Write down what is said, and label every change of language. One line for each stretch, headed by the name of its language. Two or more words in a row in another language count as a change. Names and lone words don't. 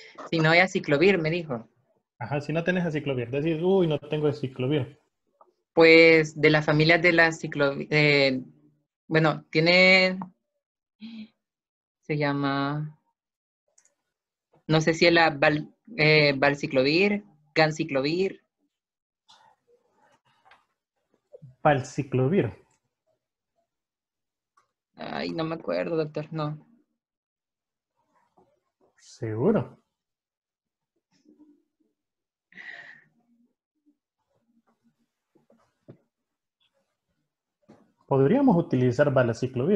Spanish: Si no hay aciclovir, me dijo. Ajá, si no tenés aciclovir, decís, uy, no tengo aciclovir. Pues de las familias de la bueno, tiene, se llama, no sé si es la valciclovir, ganciclovir. Valciclovir. Ay, no me acuerdo, doctor, no. Seguro. Podríamos utilizar valaciclovir.